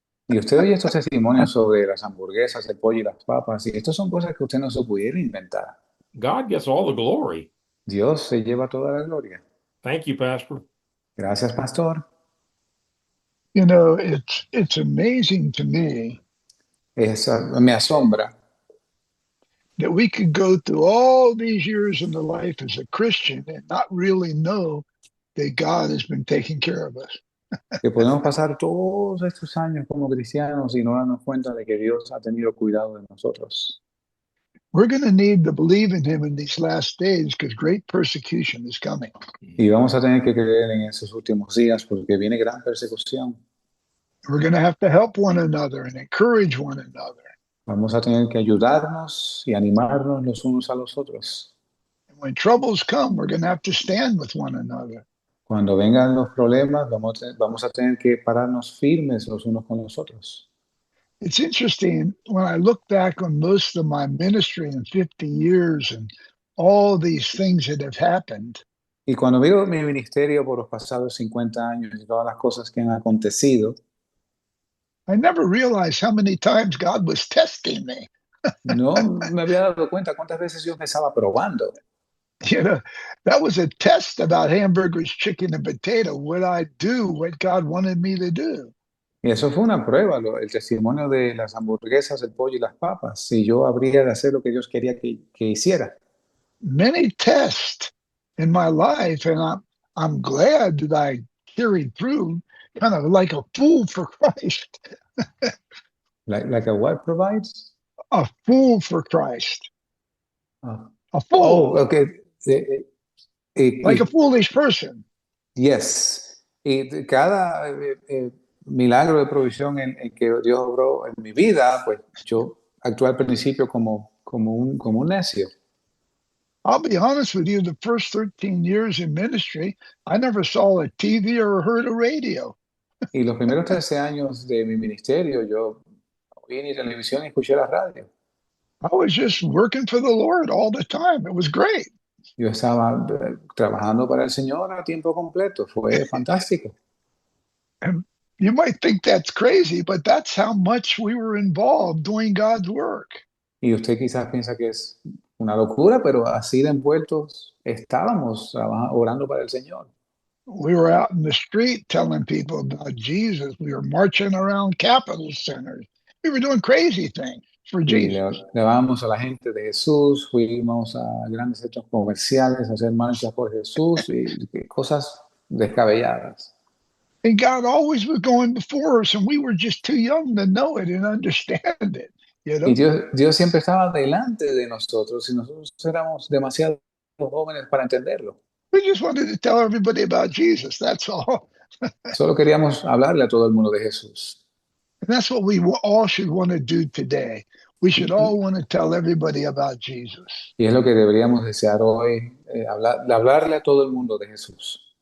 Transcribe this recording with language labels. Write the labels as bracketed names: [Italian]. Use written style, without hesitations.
[Spanish] Y usted oye estos testimonios sobre las hamburguesas, el pollo y las papas, y estas son cosas que usted no se pudiera inventar. [English] God gets all the glory. [Spanish] Dios se lleva toda la gloria. [English] Thank you, Pastor. [Spanish] Gracias, pastor. [English] You know, it's amazing to me [Spanish] Me asombra [English] that we could go through all these years in the life as a Christian and not really know that God has been taking care of us. [Spanish] que podemos pasar todos estos años como cristianos y no darnos cuenta de que Dios ha tenido cuidado de nosotros. [English] We're going to need to believe in him in these last days because great persecution is coming. [Spanish] Y vamos a tener que creer en esos últimos días porque viene gran persecución. [English] We're going to have to help one another and encourage one another. [Spanish] Vamos a tener que ayudarnos y animarnos los unos a los otros. [English] And when troubles come, we're going to have to stand with one another. [Spanish] Cuando vengan los problemas, vamos a tener que pararnos firmes los unos con los otros. [English] It's interesting when I look back on most of my ministry in 50 years and all these things that have happened. [Spanish] Y cuando veo mi ministerio por los pasados 50 años y todas las cosas que han acontecido, [English] I never realized how many times God was testing me. [Spanish] no me había dado cuenta cuántas veces Dios me estaba probando. [English] You know, that was a test about hamburgers, chicken, and potato. Would I do what God wanted me to do? [Spanish] Y eso fue una prueba, el testimonio de las hamburguesas, el pollo y las papas, si yo habría de hacer lo que Dios quería que hiciera. [English] Many tests in my life, and I'm glad that I carried through kind of like a fool for Christ. Like a what provides? A fool for Christ. Ah. A fool. Oh, okay. Like a foolish person. Yes. [Spanish] Y cada milagro de provisión en que Dios obró en mi vida, pues yo actué al principio como un necio. [English] I'll be honest with you, the first 13 years in ministry, I never saw a TV or heard a radio. [Spanish] Y los primeros 13 años de mi ministerio, yo vi ni televisión ni escuché la radio. [English] I was just working for the Lord all the time. It was great. [Spanish] Yo estaba trabajando para el Señor a tiempo completo. Fue fantástico. [English] And you might think that's crazy, but that's how much we were involved doing God's work. [Spanish] Y usted quizás piensa que es una locura, pero así de envueltos estábamos orando para el Señor. [English] We were out in the street telling people about Jesus. We were marching around Capitol centers. We were doing crazy things for [Spanish] Y [English] Jesus. [Spanish] le hablamos a la gente de Jesús, fuimos a grandes centros comerciales a hacer marchas por Jesús y cosas descabelladas. [English] And God always was going before us, and we were just too young to know it and understand it. You know? [Spanish] Y Dios siempre estaba delante de nosotros y nosotros éramos demasiado jóvenes para entenderlo. [English] We just wanted to tell everybody about Jesus. That's all. [Spanish] Solo queríamos hablarle a todo el mundo de Jesús. [English] And that's what we all should want to do today. We should all want to tell everybody about Jesus. [Spanish] Y es lo que deberíamos desear hoy, hablarle a todo el mundo de Jesús.